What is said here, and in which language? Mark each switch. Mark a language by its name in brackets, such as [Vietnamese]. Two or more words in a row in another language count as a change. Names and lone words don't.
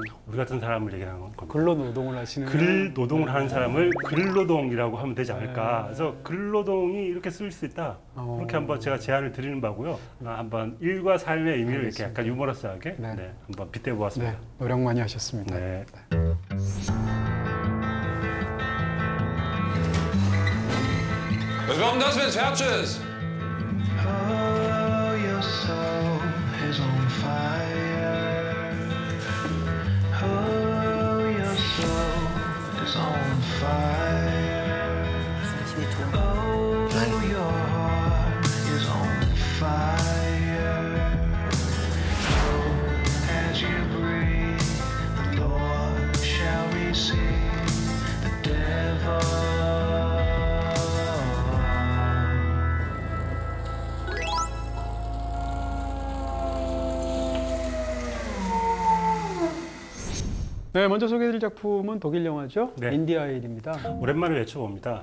[Korean] 우리 같은 사람을 얘기하는 겁니다. 근로노동을 하시는 근로동을 하는 사람을 근로동이라고 하면 되지 않을까. 그래서 근로동이 이렇게 쓸 수 있다. 그렇게 한번 제가 제안을 드리는 바고요. 한번 일과 삶의 의미를 이렇게 약간 유머러스하게 네. 네, 한번 빗대보았습니다. 네, 노력 많이 하셨습니다. 네. [German] Was kommt das, wenn's fertig ist? [English] Oh, your soul is on fire. Oh, your soul is on fire. Oh, your heart is on fire. Oh, as you breathe, the Lord shall receive the devil. [Korean] 네, 먼저 소개해드릴 작품은 독일 영화죠. 네. 인디아일입니다. 오랜만에 외쳐봅니다.